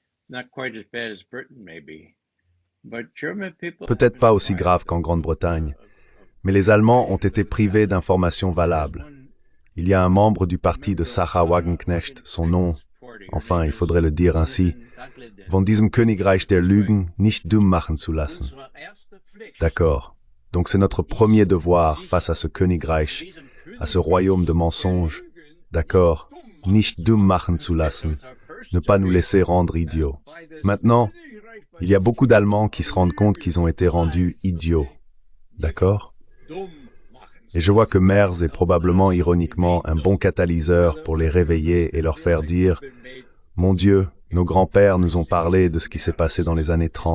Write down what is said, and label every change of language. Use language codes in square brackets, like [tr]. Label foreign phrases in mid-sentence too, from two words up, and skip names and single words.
[fr] Peut-être pas aussi grave qu'en Grande-Bretagne, mais les Allemands ont été privés d'informations valables. Il y a un membre du parti de Sarah Wagenknecht, son nom, enfin il faudrait le dire ainsi, [de] von diesem Königreich der Lügen nicht dumm machen zu lassen. [fr] D'accord. Donc c'est notre premier devoir face à ce Königreich, à ce royaume de mensonges. D'accord. [de] Nicht dumm machen zu lassen. [fr] Ne pas nous laisser rendre idiots. Maintenant, il y a beaucoup d'Allemands qui se rendent compte qu'ils ont été rendus idiots. D'accord? Et je vois que Merz est probablement ironiquement un bon catalyseur pour les réveiller et leur faire dire « Mon Dieu, nos grands-pères nous ont parlé de ce qui s'est passé dans les années 30.